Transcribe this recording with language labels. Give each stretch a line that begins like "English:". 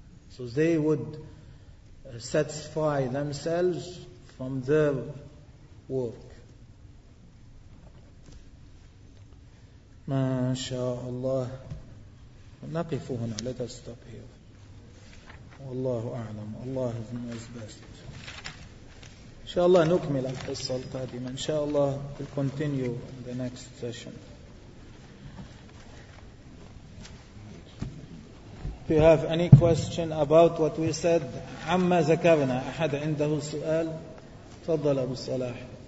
English: So they would satisfy themselves from their work.
Arabic: ما شاء الله. نقف هنا.
English: Let us stop here.
Arabic: والله أعلم.
English: الله knows best.
Arabic: إن شاء الله نكمل القصة القادمة. إن شاء الله
English: we'll continue in the next session. If you have any question about what we said,
Arabic: عما ذكرنا, أحد عنده سؤال؟ تفضل أبو صلاح.